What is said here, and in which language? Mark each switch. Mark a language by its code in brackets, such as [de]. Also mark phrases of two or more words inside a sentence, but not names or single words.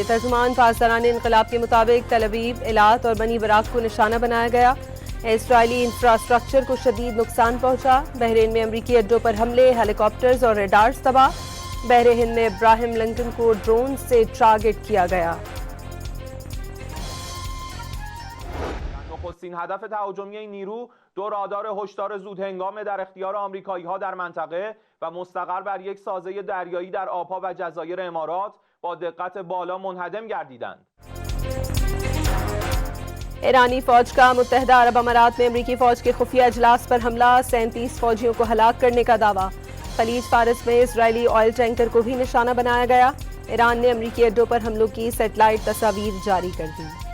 [ur] ترجمان پاکستانی انقلاب کے مطابق تل ابیب، ایلات اور بنی براک کو نشانہ بنایا گیا. اسرائیلی انفراسٹرکچر کو شدید نقصان پہنچا. بحرین میں امریکی اڈوں پر حملے، ہیلی کاپٹرز اور ریڈارز تباہ. بحر ہند میں ابراہیم لنکن کو ڈرون سے ٹارگٹ کیا گیا. [fa] نخستین هدف تهاجمی این نیرو دو رادار هشدار زودهنگام در اختیار آمریکایی‌ها در منطقه و مستقر بر یک سازه دریایی در آبها و جزایر امارات با دقت بالا منهدم گردیدند. [ur] ایرانی فوج کا متحدہ عرب امارات میں امریکی فوج کے خفیہ اجلاس پر حملہ، 37 فوجیوں کو ہلاک کرنے کا دعویٰ. خلیج فارس میں اسرائیلی [en] oil tanker [ur] کو بھی نشانہ بنایا گیا. ایران نے امریکی اڈوں پر حملوں کی سیٹلائٹ تصویر جاری کر دی.